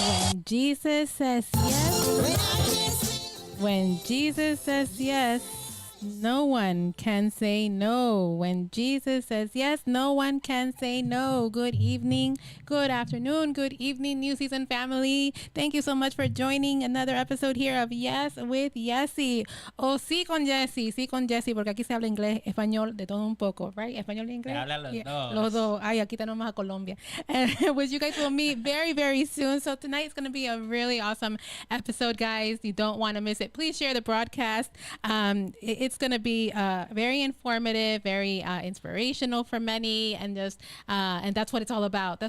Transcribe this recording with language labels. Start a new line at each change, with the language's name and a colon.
English: When Jesus says yes, when Jesus says yes, no one can say no. When Jesus says yes, no one can say no. Good evening, good afternoon, good evening, New Season family. Thank you so much for joining another episode here of Yes with Yesse.
Spanish: O sí con Yesse, porque aquí se habla inglés, español, de todo un poco, right? Español y inglés. Habla los dos. Los dos. Ay, aquí tenemos a Colombia.
English: And which you guys will meet very, very soon. So tonight is going to be a really awesome episode, guys. You don't want to miss it. Please share the broadcast. It's going to be very informative, very inspirational for many, and just and that's what it's all about.